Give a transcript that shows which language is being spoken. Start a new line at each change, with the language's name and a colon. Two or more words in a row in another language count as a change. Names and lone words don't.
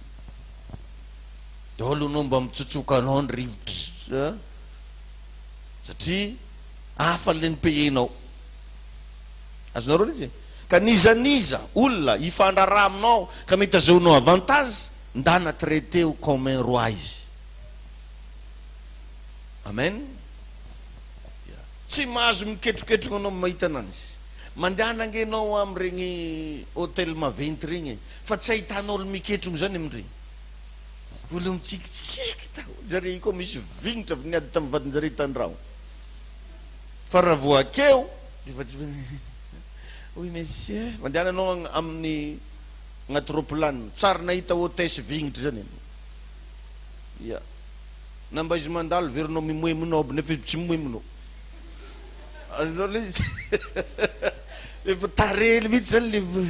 Malagasy: daholo anao mba mitsotsoka anao ny rivotry satria hafa le ny payenao azonareo izy ka nizaniza olona ifandrara aminao ka mety azahoanao avantage ndana traité ho
French: comme un roi
Malagasy: izy amen tsy mahazo miketroketrona anao mahita ananjy mandehana angenao am'iregny hôtel maventy regny fa tsy ahitanao olo miketrona zany amindregny olo mitsikitsiky tao jare koa misy vignitra avy niady tamin'ny vadinjare tandragno fa raha voakeo efa tsy
French: oui monsieur
Malagasy: mandehana anao amin'ny agnaty roplanina tsara nahita hôtesse vignitra zany ya namba izy mandalo verinao mimoemonao aby nefa tsy mimoemonao azonao le izy efa tarely mihitsy zany le